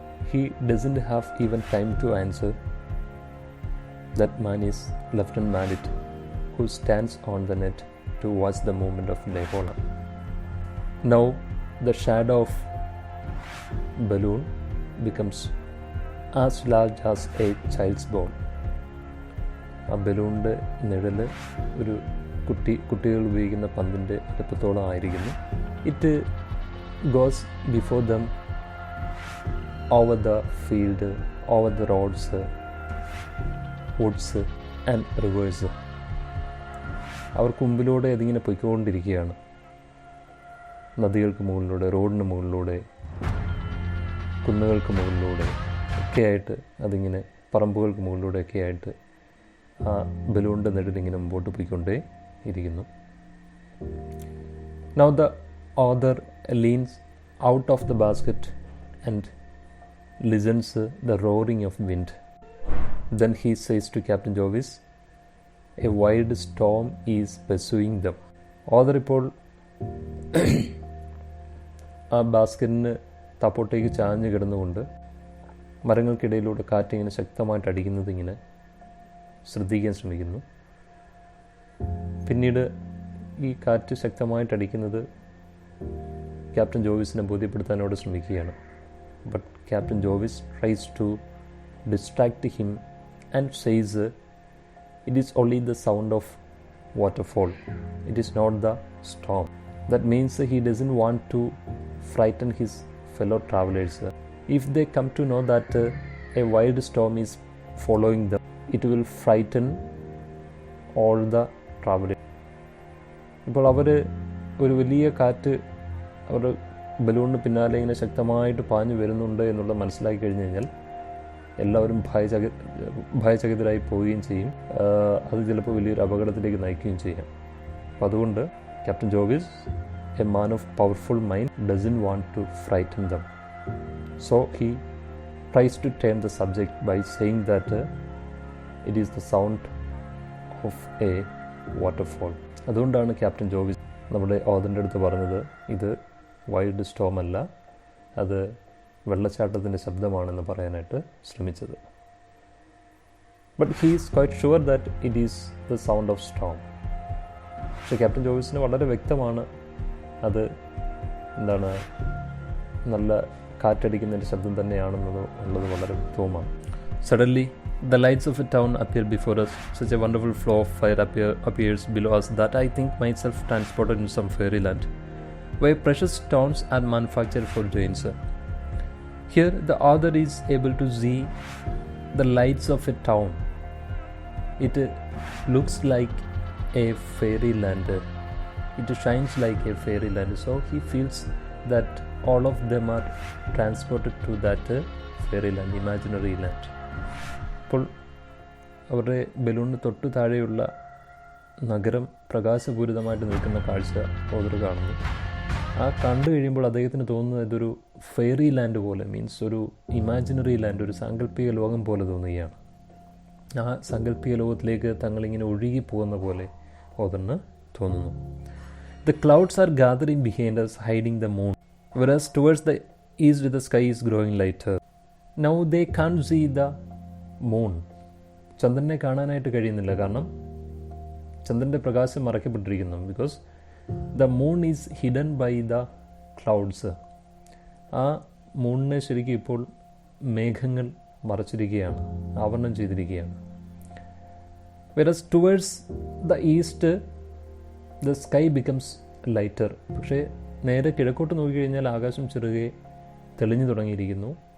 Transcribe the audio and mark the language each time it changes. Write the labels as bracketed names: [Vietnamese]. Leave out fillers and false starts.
[English] He doesn't have even time to answer. That man is Lieutenant Mallet, who stands on the net to watch the movement of Lehola. Now the shadow of balloon becomes as large as a child's ball. [Malayalam] ആ ബലൂണിൻ്റെ നിഴൽ ഒരു കുട്ടികൾ ഉപയോഗിക്കുന്ന പന്തിൻ്റെ അടുപ്പത്തോളം ആയിരിക്കുന്നു. [English] It goes before them over the field, over the roads, woods and rivers. [Malayalam] അവർക്ക് മുമ്പിലൂടെ അതിങ്ങനെ പൊയ്ക്കൊണ്ടിരിക്കുകയാണ്. നദികൾക്ക് മുകളിലൂടെ, റോഡിന് മുകളിലൂടെ, കുന്നുകൾക്ക് മുകളിലൂടെ ഒക്കെയായിട്ട് അതിങ്ങനെ, പറമ്പുകൾക്ക് മുകളിലൂടെയൊക്കെ ആയിട്ട് ആ ബലൂണിൻ്റെ നെടിലിങ്ങനെ മുമ്പോട്ട് പോയിക്കൊണ്ടേ ഇരിക്കുന്നു. [English] Now the author leans out of the basket and listens the roaring of wind. Then he says to Captain Jovis, a wild storm is pursuing them. [Malayalam] Author ഇപ്പോൾ ആ ബാസ്ക്കറ്റിന് തപ്പോട്ടേക്ക് ചാഞ്ഞ് കിടന്നുകൊണ്ട് മരങ്ങൾക്കിടയിലൂടെ കാറ്റിങ്ങനെ ശക്തമായിട്ട് അടിക്കുന്നത് ഇങ്ങനെ ശ്രദ്ധിക്കാൻ ശ്രമിക്കുന്നു. പിന്നീട് ഈ കാറ്റ് ശക്തമായിട്ട് അടിക്കുന്നത് ക്യാപ്റ്റൻ ജോവിസിനെ ബോധ്യപ്പെടുത്താനോട് ശ്രമിക്കുകയാണ്. [English] But captain Jovis tries to distract him and says it is only the sound of waterfall, it is not the storm. That means he doesn't want to frighten his fellow travelers. If they come to know that a wild storm is following them, it will frighten all the travelers. [Malayalam] ഇപ്പോൾ അവർ ഒരു വലിയ കാറ്റ് അവർ ബലൂണിന് പിന്നാലെ ഇങ്ങനെ ശക്തമായിട്ട് പാഞ്ഞു വരുന്നുണ്ട് എന്നുള്ളത് മനസ്സിലാക്കി കഴിഞ്ഞ് കഴിഞ്ഞാൽ എല്ലാവരും ഭയചകിതരായി പോവുകയും ചെയ്യും. അത് ചിലപ്പോൾ വലിയൊരു അപകടത്തിലേക്ക് നയിക്കുകയും ചെയ്യാം. അപ്പം അതുകൊണ്ട് [English] Captain Jovis, a man of powerful mind, doesn't want to frighten them. So he tries to turn the subject by saying that it is the sound of a waterfall. [Malayalam] അതുകൊണ്ടാണ് ക്യാപ്റ്റൻ ജോവിസ് നമ്മുടെ ഓതറിൻ്റെ അടുത്ത് പറഞ്ഞത് ഇത് വൈൽഡ് സ്റ്റോം അല്ല, അത് വെള്ളച്ചാട്ടത്തിൻ്റെ ശബ്ദമാണെന്ന് പറയാനായിട്ട് ശ്രമിച്ചത്. [English] But he is quite sure that it is the sound of storm. [Malayalam] പക്ഷേ ക്യാപ്റ്റൻ ജോവിസിന് വളരെ വ്യക്തമാണ് അത് എന്താണ് നല്ല കാറ്റടിക്കുന്നതിൻ്റെ ശബ്ദം തന്നെയാണെന്നത് ഉള്ളത് വളരെ വ്യക്തവുമാണ്. [English] Suddenly the lights of a town appear before us. Such a wonderful flow of fire appears below us that I think myself transported in some fairyland where precious stones are manufactured for giants. Here the author is able to see the lights of a town. It looks like a fairyland. It shines like a fairyland. So he feels that all of them are transported to that fairyland, imaginary land. [Malayalam] അപ്പോൾ അവരുടെ ബലൂണിന് തൊട്ടു താഴെയുള്ള നഗരം പ്രകാശപൂരിതമായിട്ട് നിൽക്കുന്ന കാഴ്ച author കാണുന്നു. ആ കണ്ടു കഴിയുമ്പോൾ അദ്ദേഹത്തിന് തോന്നുന്നത് ഇതൊരു ഫെയറി ലാൻഡ് പോലെ, മീൻസ് ഒരു ഇമാജിനറി ലാൻഡ്, ഒരു സാങ്കല്പിക ലോകം പോലെ തോന്നുകയാണ്. ആ സാങ്കല്പിക ലോകത്തിലേക്ക് തങ്ങളിങ്ങനെ ഒഴുകി പോകുന്ന പോലെ ഓതറിന് തോന്നുന്നു. [English] The clouds are gathering behind us, hiding the moon, whereas towards the east the sky is growing lighter. Now they can't see the moon. [Malayalam] ചന്ദ്രനെ കാണാനായിട്ട് കഴിയുന്നില്ല, കാരണം ചന്ദ്രൻ്റെ പ്രകാശം മറയ്ക്കപ്പെട്ടിരിക്കുന്നു. [English] Because the moon is hidden by the clouds. [Malayalam] ആ മൂണിനെ ശരിക്കും ഇപ്പോൾ മേഘങ്ങൾ മറച്ചിരിക്കുകയാണ്, ആവരണം ചെയ്തിരിക്കുകയാണ്. [English] whereas towards the east the sky becomes lighter. [Malayalam] പക്ഷേ നേരെ കിഴക്കോട്ട് നോക്കിക്കഴിഞ്ഞാൽ ആകാശം ചെറുകെ തെളിഞ്ഞു തുടങ്ങിയിരിക്കുന്നു.